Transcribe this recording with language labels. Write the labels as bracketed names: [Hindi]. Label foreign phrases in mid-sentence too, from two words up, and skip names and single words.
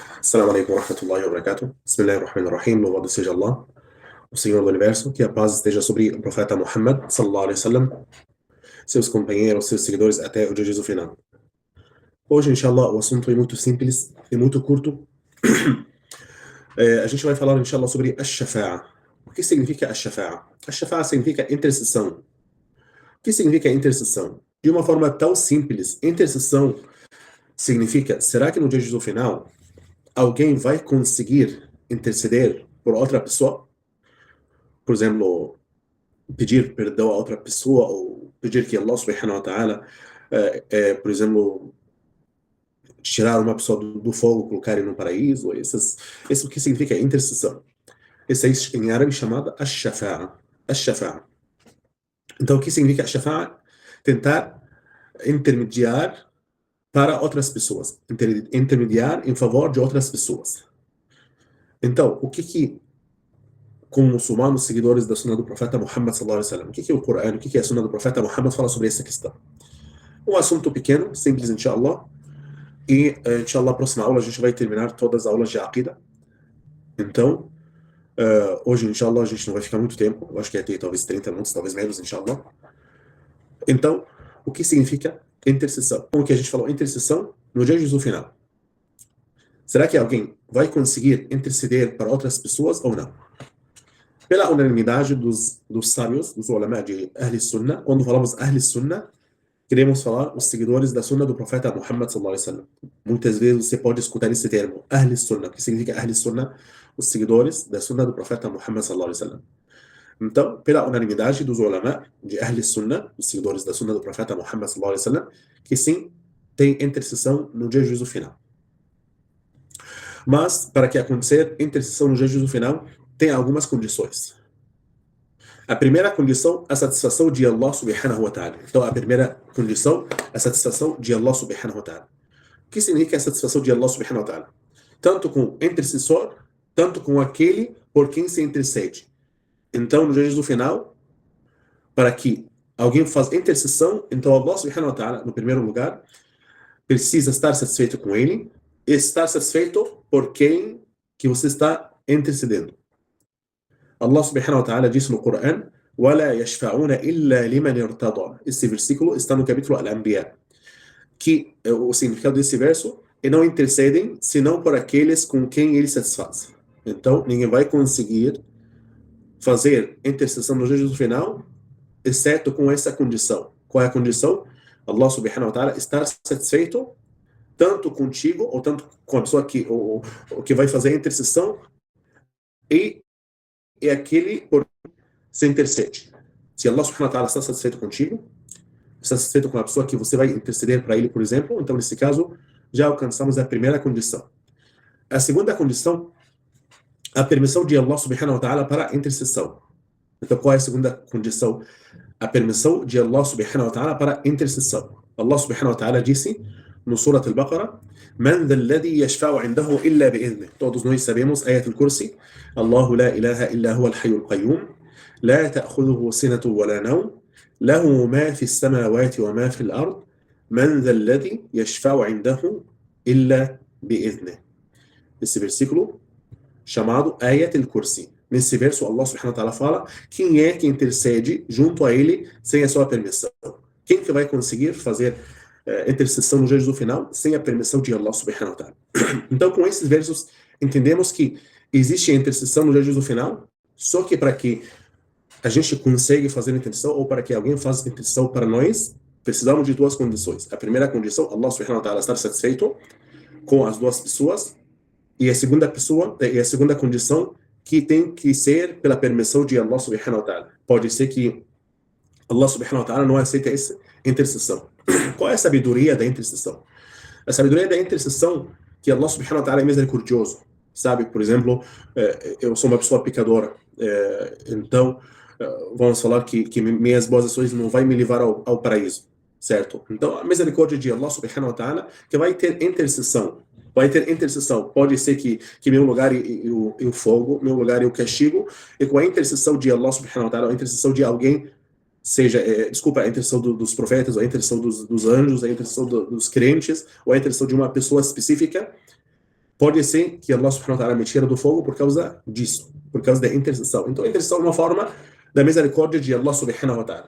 [Arabic] السلام عليكم ورحمة الله وبركاته. بسم الله الرحمن الرحيم. [Portuguese] Louvado seja Allah, o Senhor do Universo, que a paz esteja sobre o profeta Muhammad, [Arabic] صلى الله عليه وسلم, [Portuguese] seus companheiros, seus seguidores até o dia de Jesus final. Hoje, inshallah, o assunto é muito simples e muito curto. A gente vai falar, inshallah, sobre ash-shafa'a. O que significa ash-shafa'a? Ash-shafa'a significa intercessão. O que significa intercessão? De uma forma tão simples, intercessão significa, será que no dia de Jesus final alguém vai conseguir interceder por outra pessoa? Por exemplo, pedir perdão a outra pessoa, ou pedir que [Arabic] الله سبحانه وتعالى, [Portuguese] por exemplo, tirar uma pessoa do fogo, colocar ele no paraíso. Isso que significa intercessão. Isso é em árabe chamada ash-shafa'a. Ash-shafa'a. Então, o que significa ash-shafa'a? Tentar intermediar para outras pessoas. Intermediar em favor de outras pessoas. Então, como muçulmanos, seguidores da Sunna do Profeta Muhammad [Arabic] صلى الله عليه وسلم, [Portuguese] o que é o Corão, o que é a Sunna do Profeta Muhammad fala sobre essa questão? Um assunto pequeno, simples, inshallah, e inshallah, na próxima aula a gente vai terminar todas as aulas de Aqida. Então, hoje, inshallah, a gente não vai ficar muito tempo, eu acho que vai ter talvez 30 minutos, talvez menos, inshallah. Então, o que significa intercessão? Como que a gente falou, intercessão no dia de Jesus final. Será que alguém vai conseguir interceder para outras pessoas ou não? Pela unanimidade dos sábios, dos ulama de [Arabic] أهل السنة, [Portuguese] quando falamos [Arabic] أهل السنة, [Portuguese] queremos falar os seguidores da Sunnah do Profeta Muhammad [Arabic] صلى الله عليه وسلم. [Portuguese] Muitas vezes você pode escutar esse termo, [Arabic] أهل السنة, [Portuguese] que significa [Arabic] أهل السنة, [Portuguese] os seguidores da Sunnah do Profeta Muhammad [Arabic] صلى الله عليه وسلم. [Portuguese] Então, pela unanimidade dos ulama de [Arabic] أهل السنة, [Portuguese] os seguidores da Sunnah do Profeta Muhammad [Arabic] صلى الله عليه وسلم, [Portuguese] que sim, tem intercessão no dia de juízo final. Mas, para que acontecer intercessão no dia de juízo final, tem algumas condições. A primeira condição, a satisfação de [Arabic] الله سبحانه وتعالى. [Portuguese] Então, a primeira condição, a satisfação de [Arabic] الله سبحانه وتعالى. [Portuguese] O que significa a satisfação de [Arabic] الله سبحانه وتعالى? [Portuguese] Tanto com o intercessor, tanto com aquele por quem se intercede. Então, no dia do final, para que alguém faça intercessão, então [Arabic] الله سبحانه وتعالى, [Portuguese] no primeiro lugar, precisa estar satisfeito com ele, e estar satisfeito por quem que você está intercedendo. [Arabic] الله سبحانه وتعالى [Portuguese] disse no Corão: [Arabic] وَلَا يَشْفَعُونَ إِلَّا لِمَنِ ارْتَضَى. [Portuguese] Esse versículo está no capítulo Al-Anbiya. Que o significado desse verso é não intercedem, senão por aqueles com quem ele satisfaz. Então, ninguém vai conseguir fazer intercessão no dia do final, exceto com essa condição. Qual é a condição? [Arabic] الله سبحانه وتعالى [Portuguese] estar satisfeito tanto contigo, ou tanto com a pessoa que vai fazer a intercessão, e aquele por se intercede. Se [Arabic] الله سبحانه وتعالى [Portuguese] está satisfeito contigo, está satisfeito com a pessoa que você vai interceder para ele, por exemplo, então nesse caso já alcançamos a primeira condição. A segunda condição, a permissão de [Arabic] الله سبحانه وتعالى [Portuguese] para a intercessão. Então qual é a segunda condição? A permissão de [Arabic] الله سبحانه وتعالى [Portuguese] para a intercessão. [Arabic] الله سبحانه وتعالى [Portuguese] disse no Surat Al-Baqarah: [Arabic] من ذا الذي يشفع عنده إلا بإذنه. [Portuguese] Todos nós sabemos [Arabic] آية الكرسي: الله لا إله إلا هو الحي القيوم، لا تأخذه سنة ولا نوم، له ما في السماوات وما في الأرض، من ذا الذي يشفع عنده إلا بإذنه. [Portuguese] Esse versículo chamado ayat al-Kursi. Nesse verso [Arabic] الله سبحانه وتعالى [Portuguese] fala quem é que intercede junto a ele sem a sua permissão. Quem que vai conseguir fazer intercessão no dia do final sem a permissão de [Arabic] الله سبحانه وتعالى. [Portuguese] Então, com esses versos, entendemos que existe a intercessão no dia do final, só que para que a gente consiga fazer a intercessão, ou para que alguém faça a intercessão para nós, precisamos de duas condições. A primeira condição, [Arabic] الله سبحانه وتعالى [Portuguese] estar satisfeito com as duas pessoas, e a segunda condição, que tem que ser pela permissão de [Arabic] الله سبحانه وتعالى. [Portuguese] Pode ser que [Arabic] الله سبحانه وتعالى [Portuguese] não aceita essa intercessão. Qual é a sabedoria da intercessão? A sabedoria da intercessão que [Arabic] الله سبحانه وتعالى [Portuguese] é misericordioso. Sabe, por exemplo, eu sou uma pessoa pecadora, então vamos falar que minhas boas ações não vai me levar ao paraíso, certo? Então a misericórdia de [Arabic] الله سبحانه وتعالى [Portuguese] que vai ter intercessão. Pode ser que meu lugar é o fogo, meu lugar é o castigo, e com a intercessão de [Arabic] الله سبحانه وتعالى, [Portuguese] a intercessão de alguém, seja, a intercessão dos profetas, ou a intercessão dos anjos, a intercessão dos crentes, ou a intercessão de uma pessoa específica, Pode ser que [Arabic] الله سبحانه وتعالى [Portuguese] me tira do fogo por causa disso, por causa da intercessão. Então a intercessão é uma forma da misericórdia de [Arabic] الله سبحانه وتعالى.